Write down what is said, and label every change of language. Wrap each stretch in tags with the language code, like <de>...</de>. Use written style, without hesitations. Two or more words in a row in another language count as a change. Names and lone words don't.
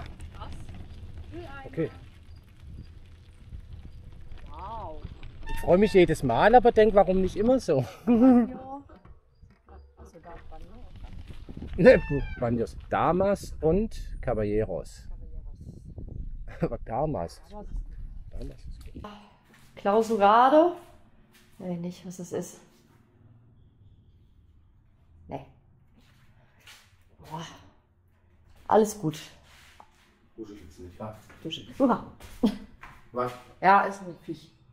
<de>Okay. Wow. Ich freue mich jedes Mal, aber denke, warum nicht immer so? Baños. Damas und Caballeros. Aber Damas. Damas ist gut. Klausurado. Nee, nicht, was das ist. Nee. Boah. Alles gut. Dusche gibt's nicht, wa? Dusche. Uha. Was? Ja, ist ein Viech.</de>